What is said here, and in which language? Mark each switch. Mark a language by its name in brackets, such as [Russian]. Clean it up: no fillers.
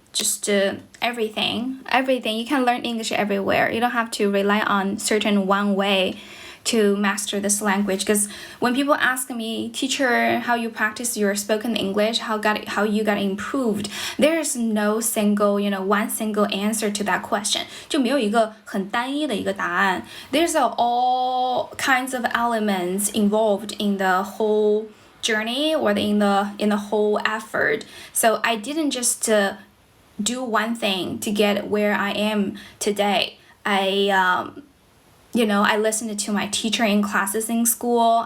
[English] Just everything. You can learn English everywhere. You don't have to rely on certain one way to master this language. Because when people ask me, teacher, how you practice your spoken English, how you got improved, there is no single, one single answer to that question. [Chinese] 就没有一个很单一的一个答案。 [English] There's all kinds of elements involved in the whole journey or in the whole effort. So I didn't just do one thing to get where I am today. I listened to my teacher in classes in school.